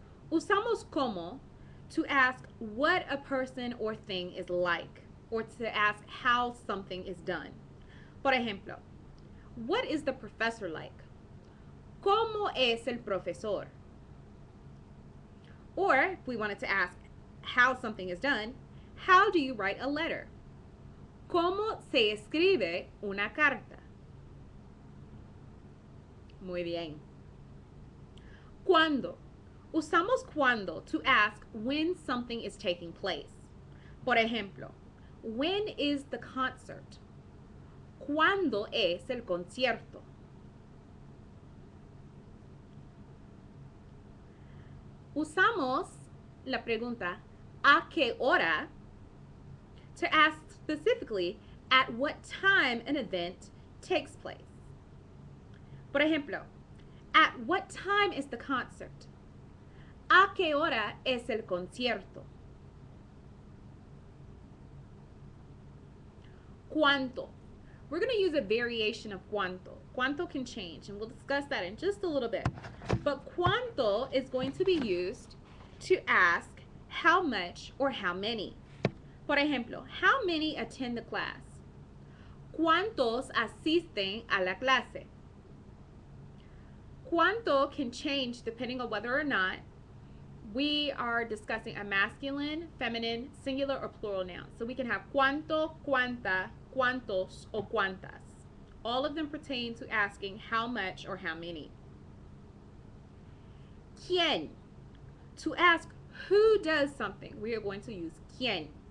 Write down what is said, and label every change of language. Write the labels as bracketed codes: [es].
[es] Usamos [en] cómo to ask what a person or thing is like, or to ask how something is done. [es] Por ejemplo, [en] what is the professor like? [es] ¿Cómo es el profesor? [en] Or if we wanted to ask how something is done, how do you write a letter? [es] ¿Cómo se escribe una carta? Muy bien. ¿Cuándo? Usamos cuándo [en] to ask when something is taking place. [es] Por ejemplo, [en] when is the concert? [es] ¿Cuándo es el concierto? Usamos la pregunta ¿a qué hora? [en] To ask specifically at what time an event takes place. [es] Por ejemplo, [en] at what time is the concert? [es] ¿A qué hora es el concierto? ¿Cuánto? [en] We're going to use a variation of cuánto. Cuánto can change, and we'll discuss that in just a little bit. But cuánto is going to be used to ask how much or how many. [es] Por ejemplo, [en] how many attend the class? [es] ¿Cuántos asisten a la clase? [en] Cuánto can change depending on whether or not we are discussing a masculine, feminine, singular, or plural noun. So we can have cuánto, cuánta, cuántos, o cuántas. All of them pertain to asking how much or how many. ¿Quién? To ask who does something, we are going to use quién.